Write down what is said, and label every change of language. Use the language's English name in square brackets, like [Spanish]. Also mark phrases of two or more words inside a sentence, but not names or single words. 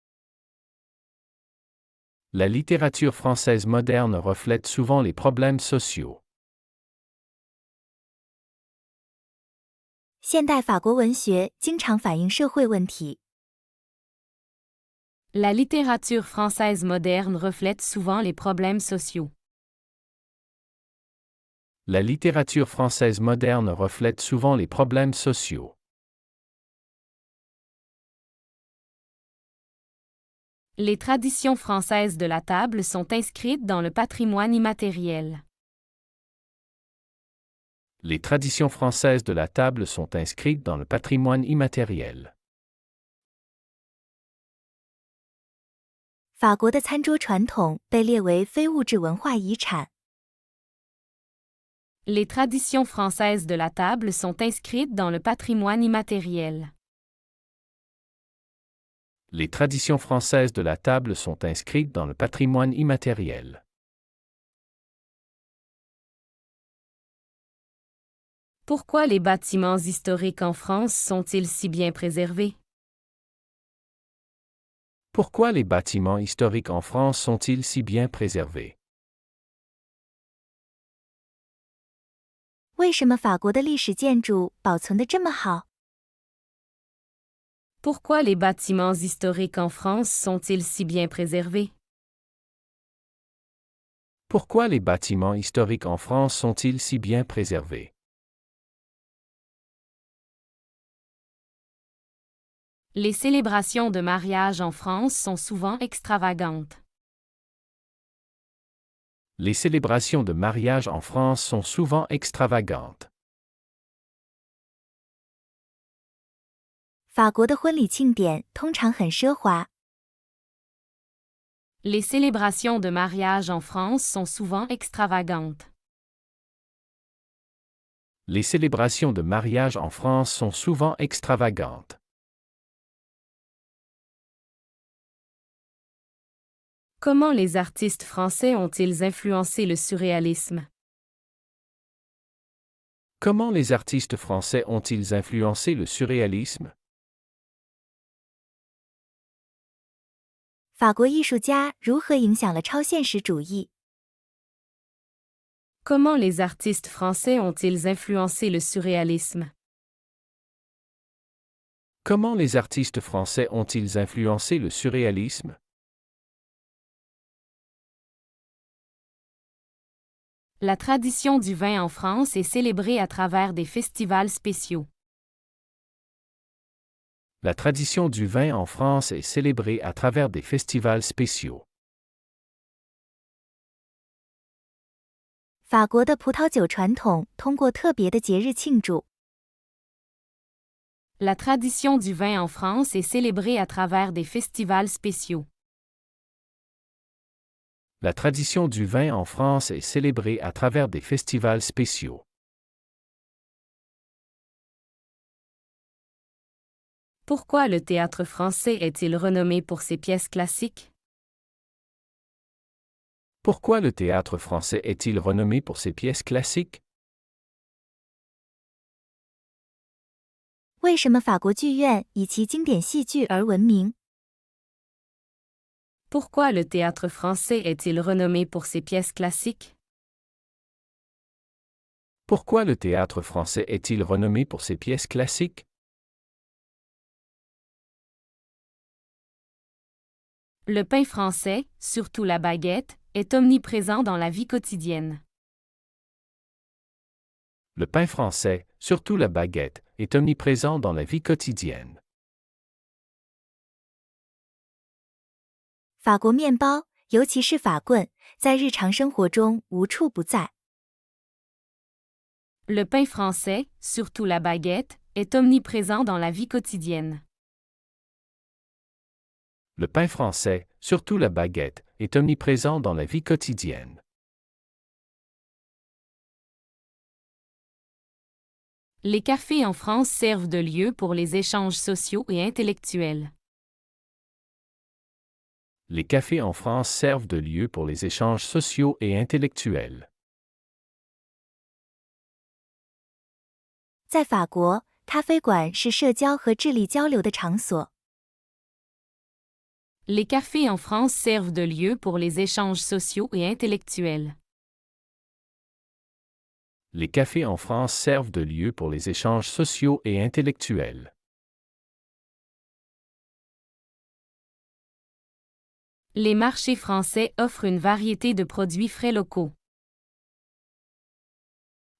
[French] La littérature française moderne reflète souvent les problèmes sociaux. [Chinese] 现代法国文学经常反映社会问题。 [French] La littérature française moderne reflète souvent les problèmes sociaux. La littérature française moderne reflète souvent les problèmes sociaux. Les traditions françaises de la table sont inscrites dans le patrimoine immatériel. Les traditions françaises de la table sont inscrites dans le patrimoine immatériel. [Chinese] 法国的餐桌传统被列为非物质文化遗产。 [French] Les traditions françaises de la table sont inscrites dans le patrimoine immatériel. Les traditions françaises de la table sont inscrites dans le patrimoine immatériel. Pourquoi les bâtiments historiques en France sont-ils si bien préservés? Pourquoi les bâtiments historiques en France sont-ils si bien préservés? [Chinese] 为什么法国的历史建筑保存得这么好？ [French] Pourquoi les bâtiments historiques en France sont-ils si bien préservés? Pourquoi les bâtiments historiques en France sont-ils si bien préservés? Les célébrations de mariage en France sont souvent extravagantes. Les célébrations de mariage en France sont souvent extravagantes. [Chinese] 法国的婚礼庆典通常很奢华。 [French] Les célébrations de mariage en France sont souvent extravagantes. Les célébrations de mariage en France sont souvent extravagantes. Comment les artistes français ont-ils influencé le surréalisme? Comment les artistes français ont-ils influencé le surréalisme? [Chinese] 法国艺术家如何影响了超现实主义？ [French] Comment les artistes français ont-ils influencé le surréalisme? Comment les artistes français ont-ils influencé le surréalisme? La tradition du vin en France est célébrée à travers des festivals spéciaux. La tradition du vin en France est célébrée à travers des festivals spéciaux. [Chinese] 法国的葡萄酒传统通过特别的节日庆祝。 [French] La tradition du vin en France est célébrée à travers des festivals spéciaux. La tradition du vin en France est célébrée à travers des festivals spéciaux. Pourquoi le théâtre français est-il renommé pour ses pièces classiques? Pourquoi le théâtre français est-il renommé pour ses pièces classiques? [Chinese] 为什么法国剧院以其经典戏剧而闻名？ [French] Pourquoi le théâtre français est-il renommé pour ses pièces classiques? Pourquoi le théâtre français est-il renommé pour ses pièces classiques? Le pain français, surtout la baguette, est omniprésent dans la vie quotidienne. Le pain français, surtout la baguette, est omniprésent dans la vie quotidienne. [Chinese] 法国面包，尤其是法棍，在日常生活中无处不在。 [French] Le pain français, surtout la baguette, est omniprésent dans la vie quotidienne. Le pain français, surtout la baguette, est omniprésent dans la vie quotidienne. Les cafés en France servent de lieu pour les échanges sociaux et intellectuels. Les cafés en France servent de lieu pour les échanges sociaux et intellectuels. [Chinese] 在法国，咖啡馆是社交和智力交流的场所。 [French] Les cafés en France servent de lieu pour les échanges sociaux et intellectuels. Les cafés en France servent de lieu pour les échanges sociaux et intellectuels. Les marchés français offrent une variété de produits frais locaux.